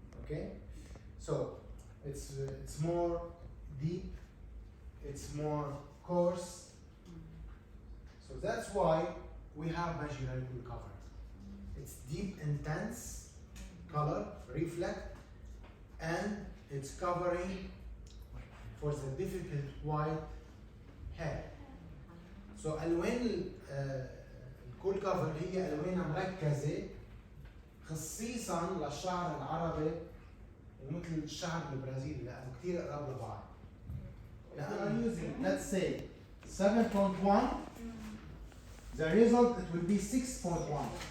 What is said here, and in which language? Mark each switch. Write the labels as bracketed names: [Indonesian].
[English] Okay, so it's more deep, it's more coarse. So that's why we have Majirel cool cover. It's deep, intense color, reflect, and it's covering for the difficult white hair. [Arabic] So ألوان الكول كفر هي ألوان مركزة خصيصا للشعر العربي ومثل الشعر البرازيلي لأنه كثير قراب لبعض. [English] If you are using, let's say, 7.1, the result it will be 6.1.